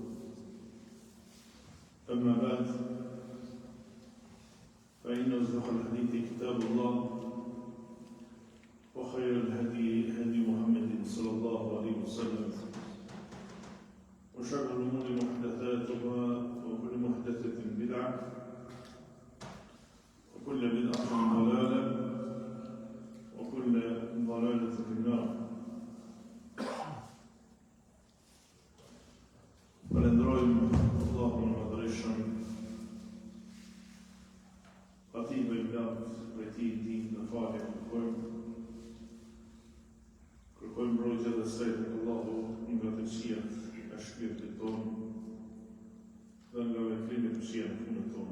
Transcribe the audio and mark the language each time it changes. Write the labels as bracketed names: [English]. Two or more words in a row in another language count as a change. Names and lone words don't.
[Arabic] أما بعد فإن أصدق الحديث كتاب الله وخير الهدي هدي محمد صلى الله عليه وسلم وشر الأمور محدثاتها وكل محدثة بدعة وكل بدعة ضلالة وكل ضلالة في النار. [Albanian] Falenderojmë Allahun e Madhërisëm, Atij i lartë, prej Tij ndihmë në falje kërkojmë mbrojtje dhe sejtë tek Allahu nga tërësiat e shpirtit tonë dhe nga veprimet që janë në punët tona.